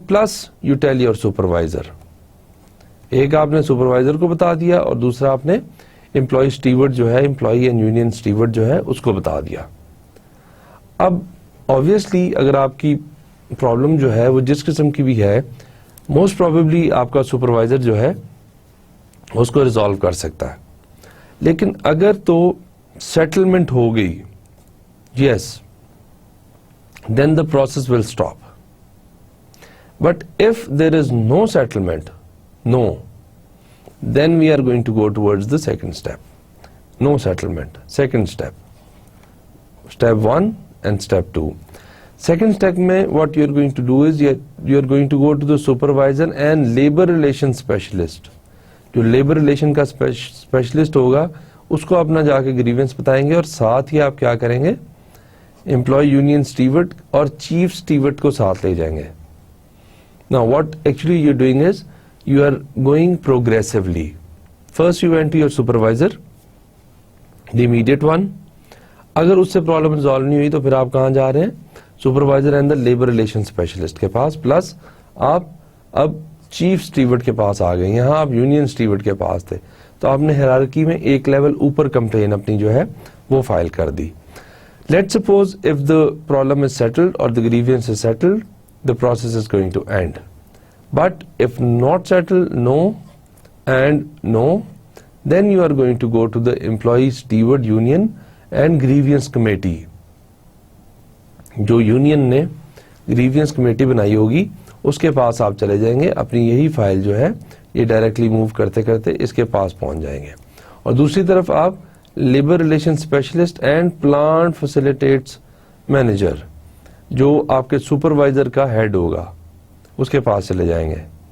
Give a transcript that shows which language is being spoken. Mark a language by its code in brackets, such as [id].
[en] Plus you tell your supervisor. [ur] ایک آپ نے سپروائزر کو بتا دیا اور دوسرا آپ نے امپلائی اسٹیورڈ جو ہے, امپلائی اینڈ یونین اسٹیورڈ جو ہے اس کو بتا دیا. اب obviously اگر آپ کی پرابلم جو ہے وہ جس قسم کی بھی ہے, موسٹ پروبیبلی آپ کا سپروائزر جو ہے اس کو ریزالو کر سکتا ہے. لیکن اگر تو سیٹلمنٹ ہو گئی, [en] Yes, then the process will stop. But if there is no settlement, no, then we are going to go towards the second step. No settlement. Second step. Step 1 and step 2. Second step mein what you are going to do is you are going to go to the supervisor and labor relations specialist. [ur] جو labour relation کا specialist ہوگا اس کو اپنا جا کے grievance بتائیں گے, اور ساتھ ہی آپ کیا کریں گے, امپلائی یونین اسٹیورڈ اور چیف اسٹیورڈ کو ساتھ لے جائیں گے. [en] Now what actually you're doing is you are going progressively. First you went to your supervisor, the immediate one. [ur] اگر اس سے پرابلم ریزالو نہیں ہوئی تو پھر آپ کہاں جا رہے ہیں, supervisor and the labour relation specialist کے پاس. پلس آپ اب چیف اسٹیورڈ کے پاس آ گئے. یہاں آپ یونین اسٹیورڈ کے پاس تھے, تو آپ نے ہیرارکی میں ایک لیول اوپر کمپلین اپنی جو ہے وہ فائل کر دی. [en] Let's suppose if the problem is settled or the grievance is settled, the process is going to end. But if not settled, no and no, then you are going to go to the employees steward union and grievance committee. [ur] جو union نے grievance committee بنائی ہوگی اس کے پاس آپ چلے جائیں گے, اپنی یہی فائل جو ہے یہ ڈائریکٹلی موو کرتے کرتے اس کے پاس پہنچ جائیں گے. اور دوسری طرف آپ labour relation specialist and plant facilitates manager جو آپ کے سپروائزر کا ہیڈ ہوگا اس کے پاس چلے جائیں گے.